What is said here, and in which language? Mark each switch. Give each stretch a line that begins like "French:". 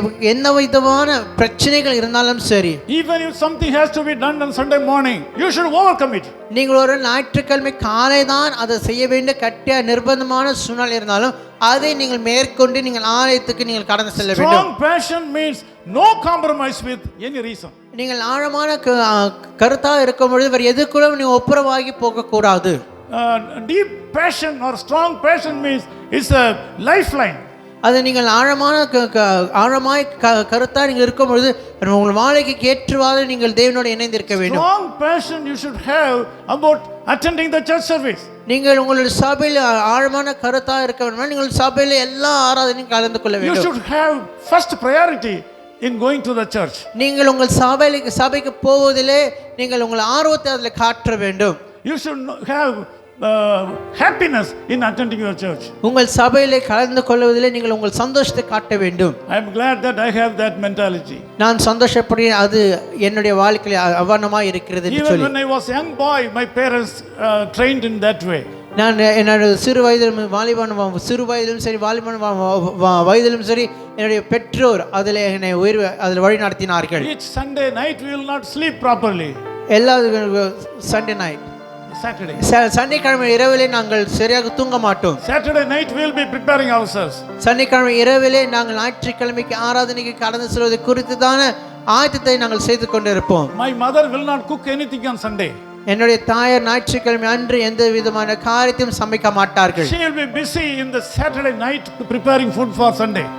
Tamil: என்ன விதமான பிரச்சனைகள் இருந்தாலும் சரி.
English: Even if something has to be done on Sunday morning, you should overcome it.
Tamil: நீங்கள் ஒரு ஞாயிற்றுக்கிழமை காலை தான் அதை செய்ய வேண்டிய கட்டிய நிர்பந்தமான சூழ்நிலை இருந்தாலும் அதை நீங்கள் மேற்கொண்டு நீங்கள் ஆலயத்துக்கு நீங்கள் கடந்து செல்ல வேண்டும்.
English: Strong passion means no compromise with any reason.
Tamil: நீங்கள் ஆழமான கருத்தாக இருக்கும் பொழுது வேறு எதுக்குள்ள நீங்கள் ஒப்புரவாகி போகக்கூடாது.
English: Deep passion or strong passion means it's a lifeline.
Tamil: அது நீங்கள் ஆழமாய் கருத்தாக நீங்கள் இருக்கும் பொழுது உங்கள் வாழ்க்கைக்கு ஏற்றவாறு நீங்கள் தேவனோடு இணைந்திருக்க வேண்டும்.
English: Strong passion you should have about attending the church service.
Tamil: நீங்கள் உங்களுடைய சபையில் ஆழமான கருத்தாக இருக்க வேண்டும். நீங்கள் சபையில் எல்லா ஆராதனையும் கலந்து கொள்ள வேண்டும்.
English: You should have first priority in going to the church.
Tamil: நீங்கள் உங்கள் சபைக்கு போவதிலே நீங்கள் உங்கள் ஆர்வத்தை அதில் காட்ட வேண்டும்.
English: You should have happiness in attending your church.
Tamil: உங்கள் சபையிலே கலந்து கொள்வதிலே நீங்கள் உங்கள் சந்தோஷத்தை காட்ட வேண்டும்.
English: I am glad that I have that mentality.
Tamil: நான் சந்தோஷப்படுகிறேன், அது என்னுடைய வாழ்க்கையில் அவனமாக இருக்கிறது என்று சொல்லி.
English: Even when I was young boy, my parents trained in that way.
Tamil: நான் என்னோட சிறு வயதிலும் சரி வாலிபன் வயதிலும் சரி என்னுடைய பெற்றோர் அதில் என்னை அதில் வழி நடத்தினார்கள்.
English: Each Sunday night we will not sleep properly.
Tamil: எல்லா சண்டே நைட்
English: Saturday.
Tamil: சனிக்கிழமை இரவிலே நாங்கள் சரியாக தூங்க மாட்டோம்.
English: Saturday night we will be preparing ourselves.
Tamil: சனிக்கிழமை இரவிலே நாங்கள் ஞாயிற்றுக்கிழமைக்கு ஆராதனைக்கு கடந்து செல்வது குறித்துதான ஆயத்தத்தை நாங்கள் செய்து கொண்டிருப்போம்.
English: My mother will not cook anything on Sunday.
Tamil: என்னுடைய தாயார் ஞாயிற்றுக்கிழமை அன்று எந்த விதமான காரியத்தையும் சமைக்க மாட்டார்கள்.
English: She will be busy in the Saturday night preparing food for Sunday.